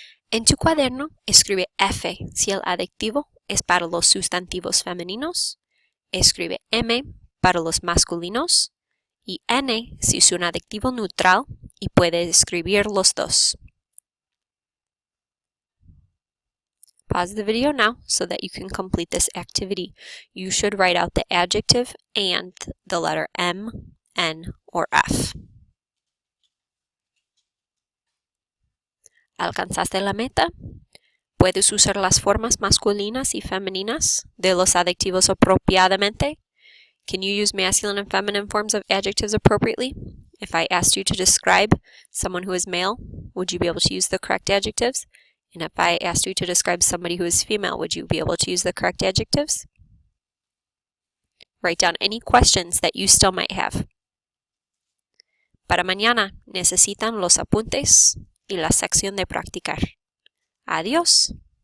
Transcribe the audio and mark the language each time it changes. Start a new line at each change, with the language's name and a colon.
Spanish: En tu cuaderno, escribe F si el adjetivo es para los sustantivos femeninos, escribe M para los masculinos y N si es un adjetivo neutral y puede escribir los dos.
English: Pause the video now so that you can complete this activity. You should write out the adjective and the letter M, N, or F.
Spanish: ¿Alcanzaste la meta? ¿Puedes usar las formas masculinas y femeninas de los adjetivos apropiadamente?
English: Can you use masculine and feminine forms of adjectives appropriately? If I asked you to describe someone who is male, would you be able to use the correct adjectives? And if I asked you to describe somebody who is female, would you be able to use the correct adjectives? Write down any questions that you still might have.
Spanish: Para mañana necesitan los apuntes y la sección de practicar. Adiós.